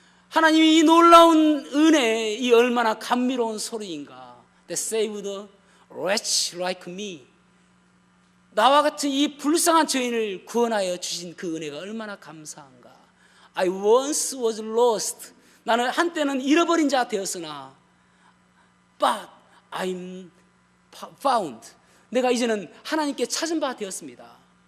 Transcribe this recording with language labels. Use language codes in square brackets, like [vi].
[ko] 하나님이 이 놀라운 은혜, 이 얼마나 감미로운 소리인가. [en] That saved a wretch like me. [ko] 나와 같은 이 불쌍한 죄인을 구원하여 주신 그 은혜가 얼마나 감사한가. [en] I once was lost. [ko] 나는 한때는 잃어버린 자 되었으나, [en] but I'm found. [ko] 내가 이제는 하나님께 찾은 바 되었습니다.